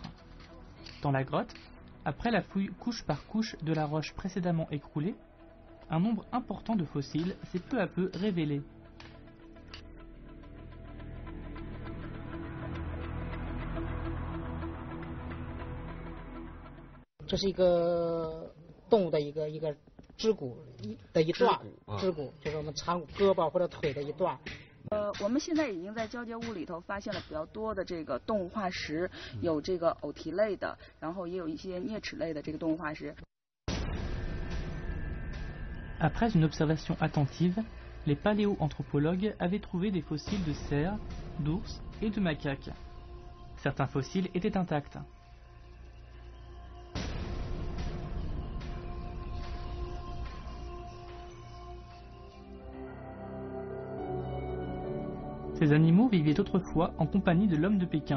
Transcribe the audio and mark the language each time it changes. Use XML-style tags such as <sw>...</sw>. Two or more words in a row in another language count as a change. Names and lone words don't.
<fr>Dans la grotte, après la fouille couche par couche de la roche précédemment écroulée, un nombre important de fossiles s'est peu à peu révélé. C'est un</fr> <zh>肢骨的一段，肢骨就是我们长胳膊或者腿的一段。我们现在已经在交界物里头发现了比较多的这个动物化石，有这个偶蹄类的，然后也有一些啮齿类的这个动物化石。</zh> <fr>Après une observation attentive, les paléoanthropologues avaient trouvé des fossiles de cerfs, d'ours et de macaques. Certains fossiles étaient intacts. Ces animaux vivaient autrefois en compagnie de l'homme de Pékin.</fr>